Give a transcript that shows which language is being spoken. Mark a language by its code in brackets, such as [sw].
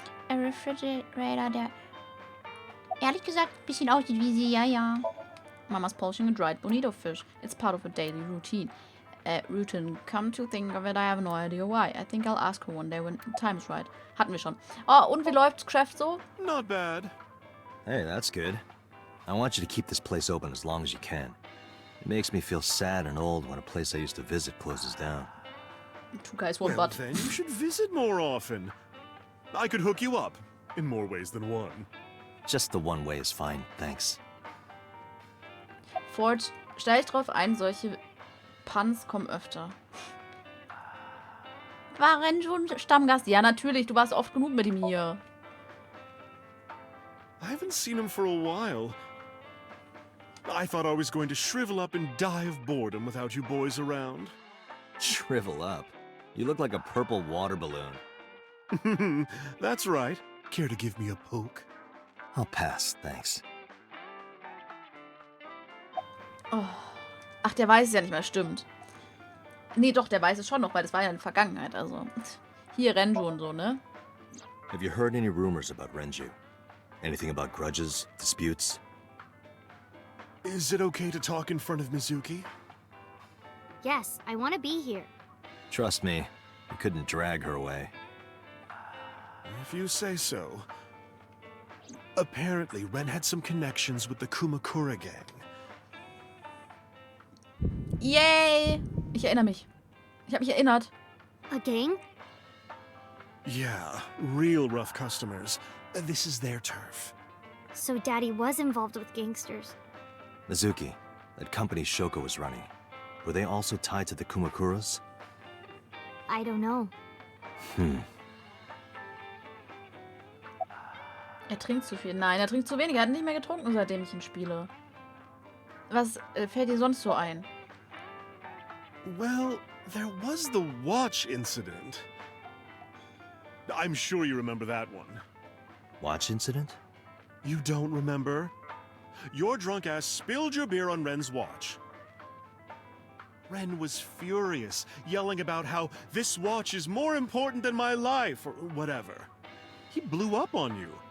[en] A refrigerator, [de] der ehrlich gesagt ein bisschen aussieht wie sie, ja. [en] Mama's polishing a dried bonito fish. It's part of her daily routine. Routine. Come to think of it, I have no idea why. I think I'll ask her one day when the time is right. [de] Hatten wir schon. Oh, und wie läuft's Geschäft so? [en] Not bad. Hey, that's good. I want you to keep this place open as long as you can. It makes me feel sad and old when a place I used to visit closes down. Two guys, one Well, butt. then you should visit more often. I could hook you up in more ways than one. Just the one way is fine, thanks. [de] Ford, stell dich drauf ein, solche Punts kommen öfter. War Ren schon Stammgast? Ja, natürlich. Du warst oft genug mit ihm hier. [en] I haven't seen him for a while. I thought I was going to shrivel up and die of boredom without you boys around. Shrivel up. You look like a purple water balloon. That's right. Care to give me a poke? I'll pass, thanks. Oh. [de] Ach, der weiß es ja nicht mehr, stimmt. Nee, doch, der weiß es schon noch, weil das war ja in der Vergangenheit, also. Hier, Renju und so, ne? [en] Have you heard any rumors about Renju? Anything about grudges, disputes? Is it okay to talk in front of Mizuki? Yes, I want to be here. Trust me, you couldn't drag her away. If you say so. Apparently, Ren had some connections with the Kumakura gang. [de] Yay! Ich erinnere mich. Ich habe mich erinnert. [en] A gang? Yeah, real rough customers. This is their turf. So Daddy was involved with gangsters. Mizuki, that company Shoko was running, were they also tied to the Kumakuras? I don't know. [de] Er trinkt zu viel. Nein, er trinkt zu wenig. Er hat nicht mehr getrunken, seitdem ich ihn spiele. Was fällt dir sonst so ein? [en] Well, there was the watch incident. I'm sure you remember that one. Watch incident? You don't remember? Your drunk ass spilled your beer on Ren's watch. Ren was furious, yelling about how this watch is more important than my life, or whatever. He blew up on you.